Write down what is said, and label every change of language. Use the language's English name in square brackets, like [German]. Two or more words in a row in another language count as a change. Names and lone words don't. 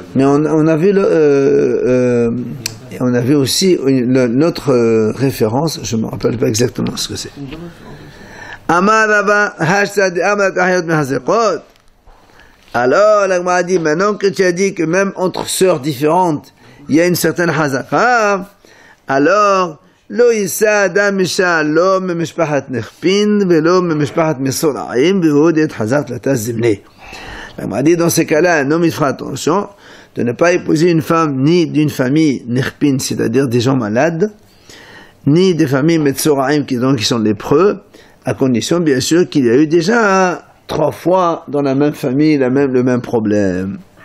[French] Mais on a vu on a vu aussi notre référence, je ne me rappelle pas exactement ce que c'est. Alors, la Gemara dit, maintenant que tu as dit que même entre sœurs différentes, il y a une certaine hazaka, alors, [Hebrew] לא ישא אדם אשה לא ממשפחת נכפין ולא ממשפחת מצורעים ועוד הוחזק לתלת זימני. [French] La Gemara dit, dans ces cas-là, un homme il fera attention de ne pas épouser une femme ni d'une famille nechpin, c'est-à-dire des gens malades, ni des familles metsoraim qui sont lépreux, à condition bien sûr qu'il y a eu déjà 3 fois dans la même famille le même problème.